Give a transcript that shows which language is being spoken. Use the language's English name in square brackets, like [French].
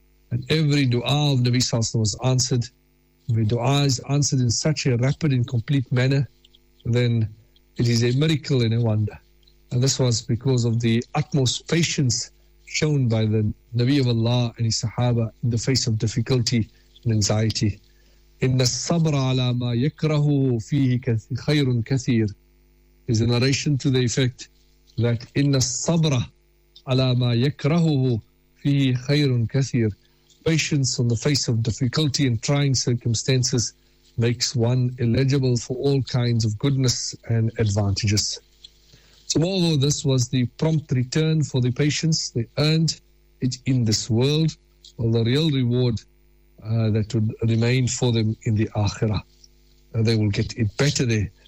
[English] And every dua of Nabi Sallallahu Alaihi Wasallam was answered. If a dua is answered in such a rapid and complete manner, then it is a miracle and a wonder. And this was because of the utmost patience shown by the Nabi of Allah and his Sahaba in the face of difficulty and anxiety. [Arabic] إِنَّ الصَّبْرَ عَلَى مَا يَكْرَهُهُ فِيهِ خَيْرٌ كَثِيرٌ [English] is a narration to the effect that [Arabic] إِنَّ الصَّبْرَ عَلَى مَا يَكْرَهُهُ فِيهِ خَيْرٌ كَثِيرٌ. [English] Patience on the face of difficulty and trying circumstances makes one eligible for all kinds of goodness and advantages. So although this was the prompt return for the patience, they earned it in this world, while the real reward that would remain for them in the Akhirah, they will get it better there.